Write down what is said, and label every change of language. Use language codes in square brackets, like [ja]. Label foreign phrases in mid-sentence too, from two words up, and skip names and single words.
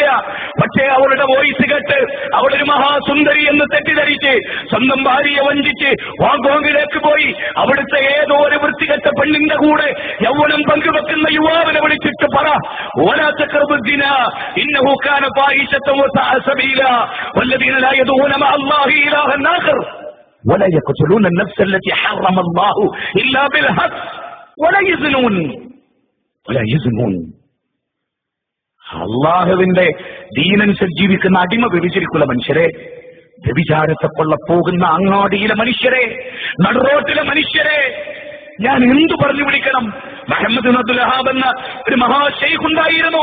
[ml] പക്ഷേ അവളുടെ വോയിസ് കേട്ട് അവളൊരു മഹാസുന്ദരി എന്ന് തെറ്റിദ്ധരിച്ച് സ്വന്തം ഭാര്യയെ വഞ്ചിച്ച് ഹോങ്കോങ്ങിലേക്ക് പോയി അവിടുത്തെ ഏതോ ഒരു വൃത്തികെട്ട പെണ്ണിന്റെ കൂടെ യൗവനം പങ്കുവെക്കുന്ന യുവാവിനെ വിളിച്ചിട്ട് പറ, [ar] ولا تقربوا الزنا إنه كان فاحشة وساء سبيلا والذين لا يدعون مع الله إلها آخر ولا يقتلون النفس التي حرم الله إلا بالحق ولا يزنون. [ml] അള്ളാഹുവിന്റെ ദീനനുസരിച്ച് ജീവിക്കുന്ന അടിമ വ്യഭിചരിക്കുന്ന മനുഷ്യരെ, വ്യഭിചാരത്തെ കൊള്ള പോകുന്ന അങ്ങാടിയിലെ മനുഷ്യരെ, നടുറോട്ടിലെ മനുഷ്യരെ ഞാൻ എന്തു പറഞ്ഞു വിളിക്കണം? മുഹമ്മദ് ബിൻ അബ്ദുൽ വഹാബ് എന്ന ഒരു മഹാശൈഖ് ഉണ്ടായിരുന്നു.